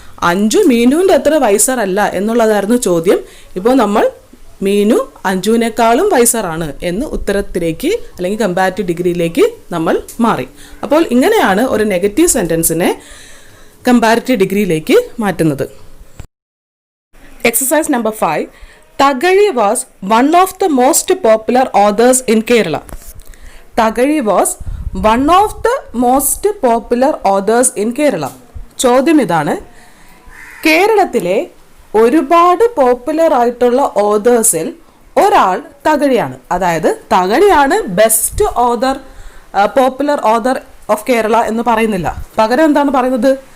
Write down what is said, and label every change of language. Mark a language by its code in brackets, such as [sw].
[ml] അഞ്ജു മീനുവിൻ്റെ അത്ര വൈസറല്ല എന്നുള്ളതായിരുന്നു ചോദ്യം. ഇപ്പോൾ നമ്മൾ മീനു അഞ്ജുവിനേക്കാളും വൈസറാണ് എന്ന് ഉത്തരത്തിലേക്ക് അല്ലെങ്കിൽ കമ്പാരിറ്റീവ് ഡിഗ്രിയിലേക്ക് നമ്മൾ മാറി. അപ്പോൾ ഇങ്ങനെയാണ് ഒരു നെഗറ്റീവ് സെൻറ്റൻസിനെ കമ്പാരിറ്റീവ് ഡിഗ്രിയിലേക്ക് മാറ്റുന്നത്. Exercise number 5. [en] Thagazhi was one of the most popular authors in Kerala. Thagazhi was one of the most popular authors in Kerala. [ml] ചോദ്യം ഇതാണ്, കേരളത്തിലെ ഒരുപാട് പോപ്പുലർ ആയിട്ടുള്ള ഓതേഴ്സിൽ ഒരാൾ തകഴിയാണ്. അതായത് തകഴിയാണ് best author, popular author of Kerala എന്ന് പറയുന്നില്ല. പകരം എന്താണ് പറയുന്നത്?